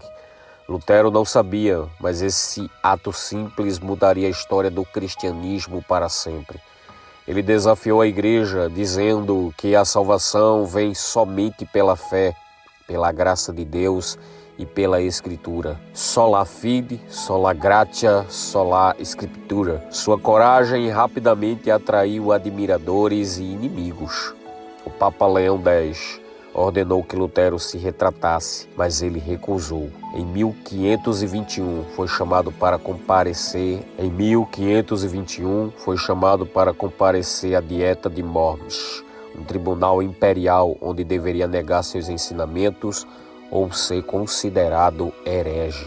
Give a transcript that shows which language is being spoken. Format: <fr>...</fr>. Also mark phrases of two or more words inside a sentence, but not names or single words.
<pt>Lutero não sabia, mas esse ato simples mudaria a história do cristianismo para sempre. Ele desafiou a igreja, dizendo que a salvação vem somente pela fé, pela graça de Deus e pela Escritura.</pt> <la>Sola fide, sola gratia, sola Scriptura.</la> <pt>Sua coragem rapidamente atraiu admiradores e inimigos. O Papa Leão X ordenou que Lutero se retratasse, mas ele recusou. Em 1521 foi chamado para comparecer. À Dieta de Worms, um tribunal imperial onde deveria negar seus ensinamentos ou ser considerado herege.</pt>